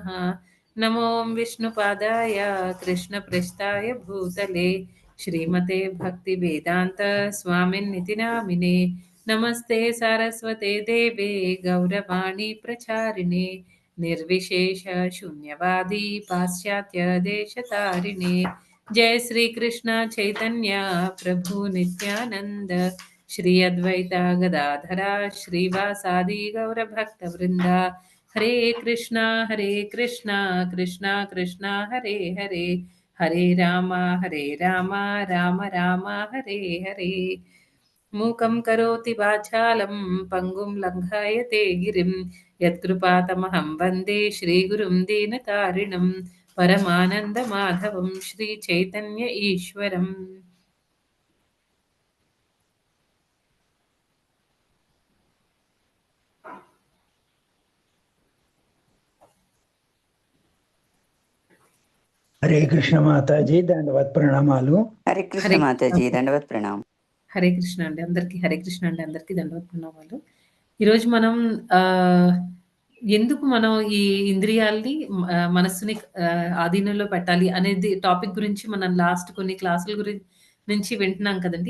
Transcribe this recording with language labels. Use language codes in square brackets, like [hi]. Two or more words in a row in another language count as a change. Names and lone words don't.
[sa] నమో విష్ణుపాదాయ కృష్ణప్రస్థాయ భూతలే శ్రీమతే భక్తివేదాంత స్వామిన్నితి నామినే. నమస్తే సారస్వతే దేవే గౌరవాణి ప్రచారిణే నిర్విశేష శూన్యవాది పాశ్చాత్య దేశతారిణే. जय श्री कृष्ण चैतन्य प्रभु नित्यानंद श्री अद्वैता गदाधरा श्रीवासादि गौर भक्त वृंदा. हरे कृष्णा कृष्णा कृष्णा हरे हरे, हरे रामा राम राम हरे हरे. मूकं करोति वाचालं पङ्गुं लङ्घयते गिरिं यत्कृपातमहं वन्दे श्रीगुरुं दीनतारिणं परमानन्दमाधवं श्रीचैतन्य ईश्वरम्. [te] హరే కృష్ణ మాతాజీ దండవత్ ప్రణామాలు. హరే కృష్ణ మాతాజీ దండవత్ ప్రణామం. హరే కృష్ణ అండి అందరికీ. హరే కృష్ణ అండి అందరికీ దండవత్ ప్రణామాలు. ఈరోజు మనం ఎందుకు మనం ఈ ఇంద్రియాల్ని మనస్సుని ఆధీనంలో పెట్టాలి అనేది టాపిక్ గురించి మనం లాస్ట్ కొన్ని క్లాసుల నుంచి వింటున్నాం కదండి.